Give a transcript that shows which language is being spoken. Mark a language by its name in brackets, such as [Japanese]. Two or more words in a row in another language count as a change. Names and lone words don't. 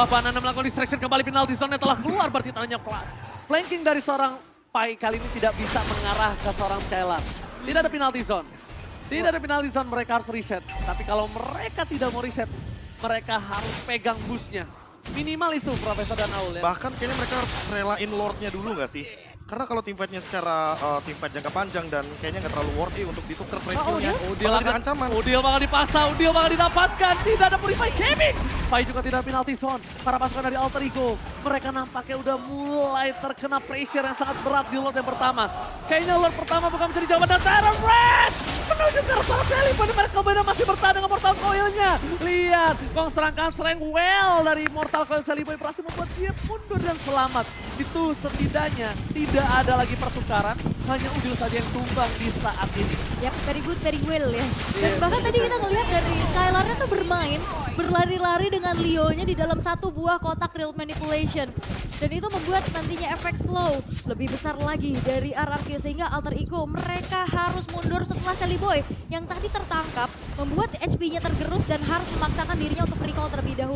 [Indonesian] Banana melakukan distraction kembali, [English] penalty zone [Indonesian] telah keluar, berarti tandanya flanking dari seorang Pai kali ini tidak bisa mengarah ke seorang Skylar. Tidak ada [English] penalty zone. [Indonesian] Tidak ada [English] penalty zone, [Indonesian] mereka harus reset. Tapi kalau mereka tidak mau reset, mereka harus pegang busnya. Minimal itu Profesor dan Aul ya. Bahkan kayaknya mereka harus relain Lordnya dulu nggak sih? Karena kalau [English] team fight- [Indonesian] nya secara [English] team fight [Indonesian] jangka panjang dan kayaknya nggak terlalu worthy untuk ditukar [English] trade skill- [Indonesian] nya. Udil Bakal jadi ancaman. Udil bakal dipaksa, Udil bakal didapatkan. Tidak ada Purify Gaming. Pai juga tidak [English] penalty zone. [Indonesian] Para pasukan dari Alter Ego, mereka nampaknya udah mulai terkena pressure yang sangat berat di Lord yang pertama. Kayaknya Lord pertama bukan menjadi jawaban, dan Tyrant Red menuju ke arah Sally. Pada mereka beda masih bertahan dengan Mortal Coil-nya. Lihat, gong serangkan serang well dari Mortal Coil Sally Boy berhasil membuat dia mundur dan selamat. Itu setidaknya tidak ada lagi pertukaran, hanya Udil saja yang tumbang di saat ini. Yap, [English] very good, very well ya. [Indonesian] Dan bahkan tadi kita ngelihat dari Skylar-nya tuh bermain, berlari-lari dengan Leo-nya di dalam satu buah kotak [English] real manipulation. [Indonesian] Dan itu membuat nantinya efek slow lebih besar lagi dari RRQ, sehingga Alter Ego mereka harus mundur setelah Sally Boy yang tadi tertangkap, membuat HP-nya tergerus dan harus memaksakan dirinya untuk recall terlebih dahulu.